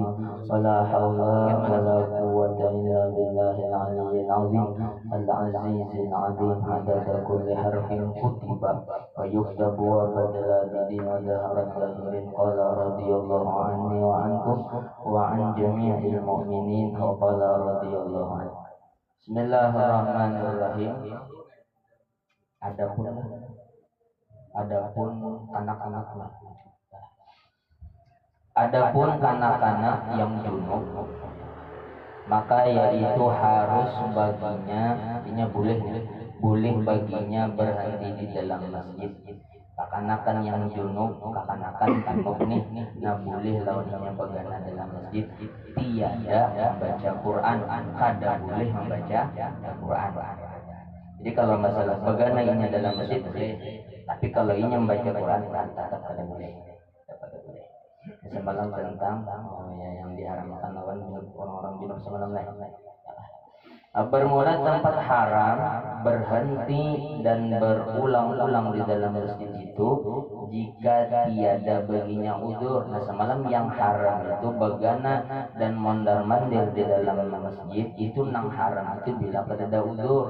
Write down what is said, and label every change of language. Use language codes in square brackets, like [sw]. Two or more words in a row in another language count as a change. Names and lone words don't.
[ar] ولا حول ولا قوة إلا بالله العلي العظيم العزيز العظيم. عدد كل حرف كتب ويكتب وبدل بدين ودهر ظاهر. قال رضي الله عني وعنكم وعن جميع المؤمنين وقال رضي الله عنه. بسم الله الرحمن الرحيم. [id] Adapun kanak-kanak, adapun kanak-kanak yang junub, maka yaitu harus baginya, artinya boleh baginya berhenti di dalam masjid. [bjn] Kekanakan yang junub, kekanakan junub nih, nah boleh lawannya bagana dalam masjid. [id] Tiada membaca Quran, kada boleh membaca Quran. Jadi kalau masalah bagana ini dalam masjid boleh, tapi kalau ini membaca Quran tetap kada boleh. Semalam tentang yang diharamkan lawan orang-orang junub semalam lah. Bermula tempat haram berhenti dan berulang-ulang di dalam masjid itu jika tiada baginya udzur. Nah semalam yang haram itu bagana dan mondar-mandir di dalam masjid itu nang haram itu bila ada udzur.